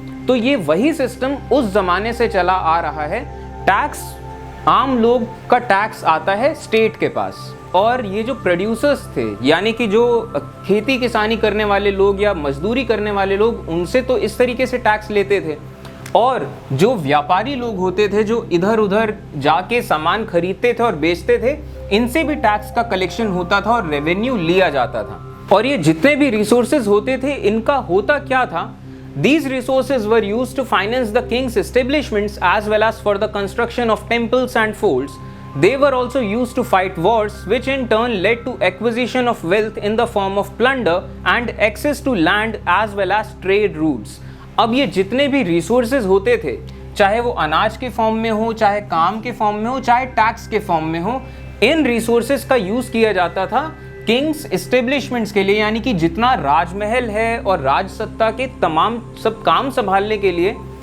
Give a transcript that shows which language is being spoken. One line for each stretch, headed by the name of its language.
Hindi: तो ये वही सिस्टम उस ज़माने से चला आ रहा है। टैक्स, आम लोग का टैक्स आता है स्टेट के पास, और ये जो प्रोड्यूसर्स थे, यानी कि जो खेती किसानी करने वाले लोग या मजदूरी करने वाले लोग, उनसे तो इस तरीके से टैक्स लेते थे। और जो व्यापारी लोग होते थे, जो इधर उधर जाके सामान खरीदते थे और बेचते थे, इनसे भी टैक्स का कलेक्शन होता था और रेवेन्यू लिया जाता था। और ये जितने भी रिसोर्सेज होते थे, इनका होता क्या था?
English: These resources were used to finance the king's establishments as well as for the construction of temples and forts. They were also used to fight wars, which in turn led to acquisition of wealth in the form of plunder and access to land as well as trade routes.
Hindi: अब ये जितने भी resources होते थे, चाहे वो अनाज के फॉर्म में हो, चाहे काम के फॉर्म में हो, चाहे टैक्स के फॉर्म में हो, इन रिसोर्सेज का यूज किया जाता था किंग्स एस्टेब्लिशमेंट्स के लिए, यानी कि जितना राजमहल है और राजसत्ता के तमाम सब काम संभालने के लिए।